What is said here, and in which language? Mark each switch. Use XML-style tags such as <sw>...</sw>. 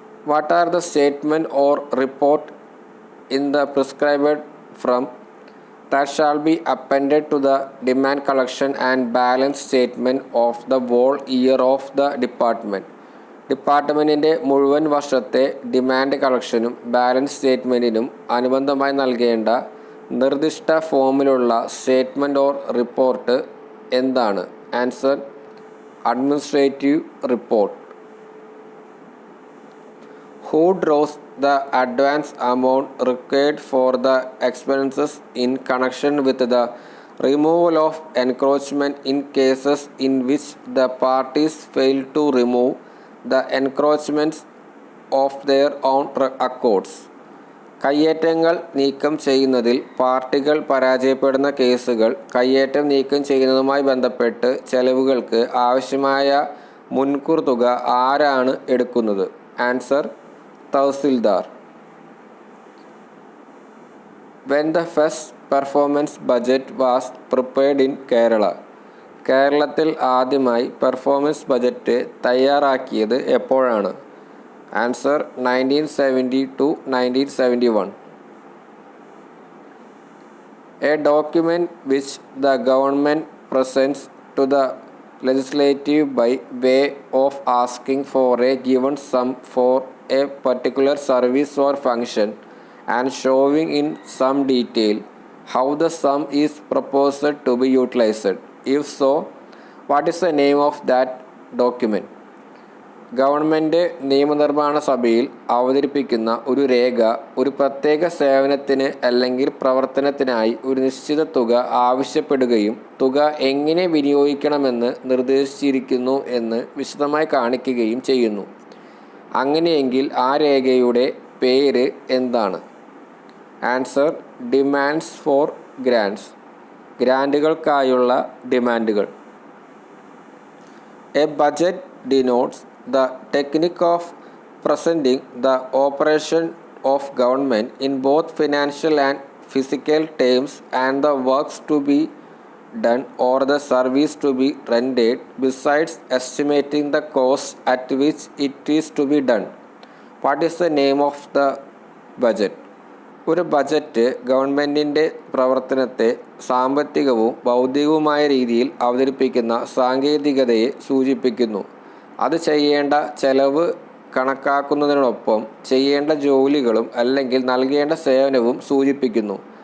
<en>What are the statement or report in the prescribed from that shall be appended to the demand collection and balance statement of the whole year of the department?</en> <ml>ഡിപ്പാർട്ട്മെൻറ്റിൻ്റെ മുഴുവൻ വർഷത്തെ demand കളക്ഷനും balance സ്റ്റേറ്റ്മെൻറ്റിനും അനുബന്ധമായി നൽകേണ്ട നിർദ്ദിഷ്ട ഫോമിലുള്ള statement or report എന്താണ്?</ml> <en>Answer administrative report. Who draws the advance amount required for the expenses in connection with the removal of encroachment in cases in which the parties fail to remove the encroachments of their own accords?</en> <ml>കയ്യേറ്റങ്ങൾ നീക്കം ചെയ്യുന്നതിൽ പാർട്ടികൾ പരാജയപ്പെടുന്ന കേസുകൾ കയ്യേറ്റം നീക്കം ചെയ്യുന്നതുമായി ബന്ധപ്പെട്ട് ചെലവുകൾക്ക് ആവശ്യമായ മുൻകൂർ തുക ആരാണ് എടുക്കുന്നത്?</ml> <en>Answer tahsildar. When the first performance budget was prepared in Kerala?</en> <ml>കേരളത്തിൽ ആദ്യമായി പെർഫോമൻസ് ബജറ്റ് തയ്യാറാക്കിയത് എപ്പോഴാണ്?</ml> <en>Answer 1970 to 1971. A document which the government presents to the legislative by way of asking for a given sum for a particular service or function and showing in some detail how the sum is proposed to be utilized. If so, what is the name of that document?</en> <ml>Government നിയമനിർമ്മാണ സഭയിൽ അവതരിപ്പിക്കുന്ന ഒരു രേഖ ഒരു പ്രത്യേക സേവനത്തിന് അല്ലെങ്കിൽ പ്രവർത്തനത്തിനായി ഒരു നിശ്ചിത തുക ആവശ്യപ്പെടുകയും തുക എങ്ങനെ വിനിയോഗിക്കണമെന്ന് നിർദ്ദേശിച്ചിരിക്കുന്നു എന്ന് വിശദമായി കാണിക്കുകയും ചെയ്യുന്നു. അങ്ങനെയെങ്കിൽ ആ രേഖയുടെ പേര് എന്താണ്?</ml> <en>Answer demands for grants.</en> <ml>ഗ്രാൻഡുകൾക്കായുള്ള ഡിമാൻഡുകൾ.</ml> <en>A budget denotes the technique of presenting the operation of government in both financial and physical terms and the works to be done or the service to be rendered, besides estimating the cost at which it is to be done. What is the name of the budget?</en> <ml>ഒരു budget ഗവൺമെൻറ്റിൻ്റെ പ്രവർത്തനത്തെ സാമ്പത്തികവും ഭൗതികവുമായ രീതിയിൽ അവതരിപ്പിക്കുന്ന സാങ്കേതികതയെ സൂചിപ്പിക്കുന്നു. അത് ചെയ്യേണ്ട ചെലവ് കണക്കാക്കുന്നതിനോടൊപ്പം ചെയ്യേണ്ട ജോലികളും അല്ലെങ്കിൽ നൽകേണ്ട സേവനവും സൂചിപ്പിക്കുന്നു.</ml>